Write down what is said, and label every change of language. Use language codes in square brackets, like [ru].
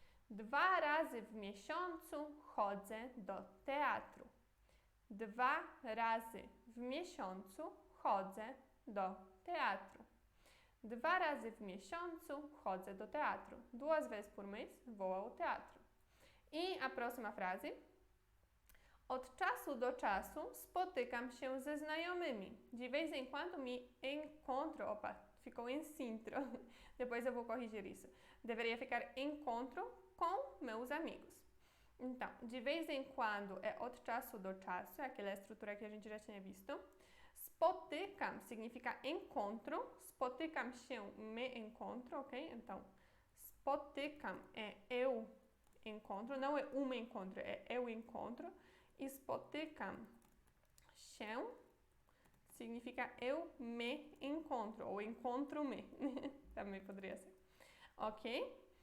[pl] 2 razy w miesiącu chodzę do teatru. 2 razy w miesiącu chodzę do teatru. 2 razy w miesiącu chodzę do teatru. [pt] 2 vezes por mês vou ao teatro. E a próxima frase. [pl] Od czasu do czasu spotykam się ze znajomymi. [pt] De vez em quando me encontro. Opa, ficou em sintro. Depois eu vou corrigir isso. Deveria ficar encontro com meus amigos. Então, de vez em quando é [pl] od czasu do czasu, [pt] é aquela estrutura que a gente já tinha visto. Spotykam significa encontro. Spotykam się, me encontro, ok? Então, spotykam é eu encontro, não é um encontro, é eu encontro. E spotykam się significa eu me encontro, ou encontro-me, também poderia ser. Ok?